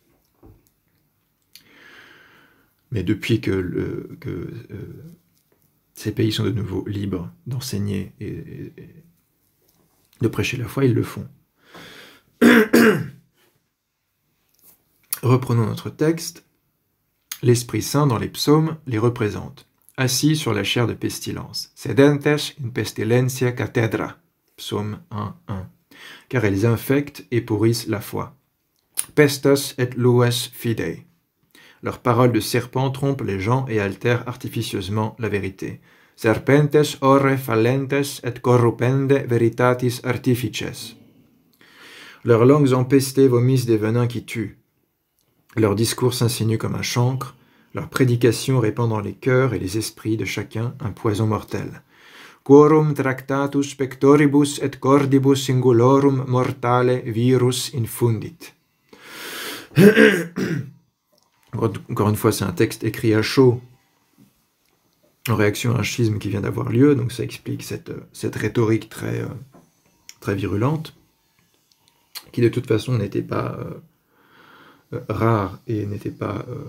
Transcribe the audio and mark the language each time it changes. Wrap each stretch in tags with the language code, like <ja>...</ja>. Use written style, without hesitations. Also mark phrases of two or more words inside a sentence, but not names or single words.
<fr>Mais depuis que ces pays sont de nouveau libres d'enseigner et de prêcher la foi, ils le font. Reprenons notre texte. L'Esprit Saint, dans les psaumes, les représente, assis sur la chaire de pestilence.</fr> <la>Sedentes in pestilentia cathedra.</la> <fr>Psaume 1:1. Car elles infectent et pourrissent la foi.</fr> <la>Pestas et lues fidei.</la> <fr>Leurs paroles de serpent trompent les gens et altèrent artificieusement la vérité.</fr> <la>Serpentes ore fallentes et corrupende veritatis artifices.</la> <fr>Leurs langues empestées vomissent des venins qui tuent. Leur discours s'insinue comme un chancre, leur prédication répand dans les cœurs et les esprits de chacun un poison mortel.</fr> <la>Quorum tractatus pectoribus et cordibus singulorum mortale virus infundit.</la> <fr>Encore une fois, c'est un texte écrit à chaud, en réaction à un schisme qui vient d'avoir lieu, donc ça explique cette rhétorique très virulente, qui de toute façon n'était pas rare et n'était pas,</fr>